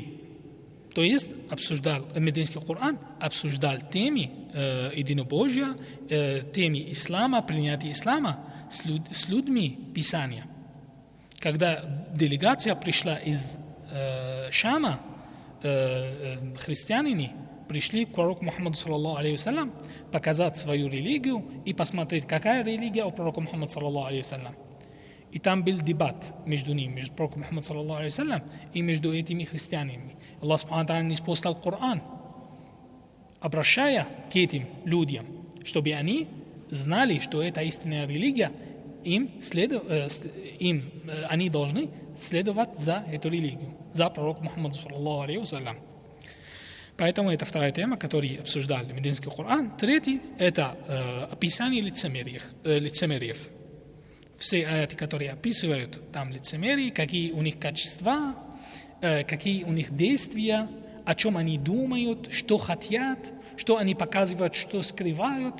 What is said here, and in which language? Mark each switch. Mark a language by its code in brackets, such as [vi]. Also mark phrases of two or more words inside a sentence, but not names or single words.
[ru] То есть мединский Коран обсуждал темы единобожия, темы ислама, принятия ислама с людьми Писания. Когда делегация пришла из Шама, христиане пришли к пророку Мухаммаду [ar] صلى الله عليه وسلم [ru] показать свою религию и посмотреть, какая религия у пророка Мухаммада [ar] صلى الله عليه وسلم. [ru] И там был дебат между ними, между пророком Мухаммадом [ar] صلى الله عليه وسلم [ru] и между этими христианами. [ar] الله سبحانه وتعالى [ru] ниспослал Коран, обращая к этим людям, чтобы они знали, что это истинная религия, они должны следовать за эту религию, за пророком Мухаммаду [ar] صلى الله عليه وسلم. [ru] Поэтому это вторая тема, которую обсуждали мединский Коран. Третий – это описание лицемериев. Все аяты, которые описывают там лицемерие, какие у них качества, какие у них действия, о чем они думают, что хотят, что они показывают, что скрывают.